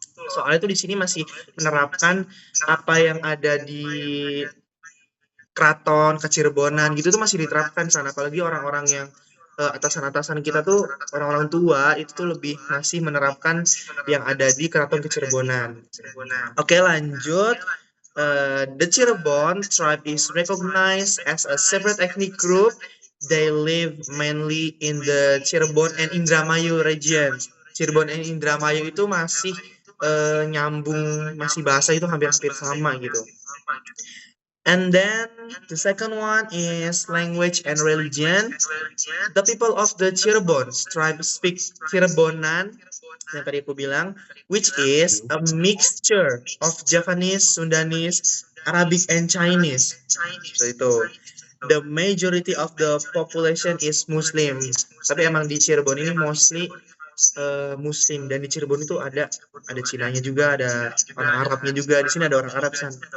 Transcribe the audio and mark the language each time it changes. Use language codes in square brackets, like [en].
[id] Soalnya tuh di sini masih menerapkan apa yang ada di keraton Kecirebonan gitu tuh masih diterapkan sana, apalagi orang-orang yang atasan-atasan kita tuh orang-orang tua itu tuh lebih masih menerapkan yang ada di keraton Kecirebonan. Oke, lanjut. [en] The Cirebon tribe is recognized as a separate ethnic group. They live mainly in the Cirebon and Indramayu regions. [id] Cirebon and Indramayu itu masih nyambung, masih bahasa itu hampir-hampir sama gitu. [en] And then the second one is language and religion. The people of the Cirebon tribe speak Cirebonan, [id] yang tadi aku bilang, [en] which is a mixture of Javanese, Sundanese, Arabic, and Chinese. So itu. The majority of the population is Muslim. [id] Tapi emang di Cirebon ini mostly Muslim, dan di Cirebon itu ada Cinanya juga, ada orang Arabnya juga. Di sini ada orang Arab san.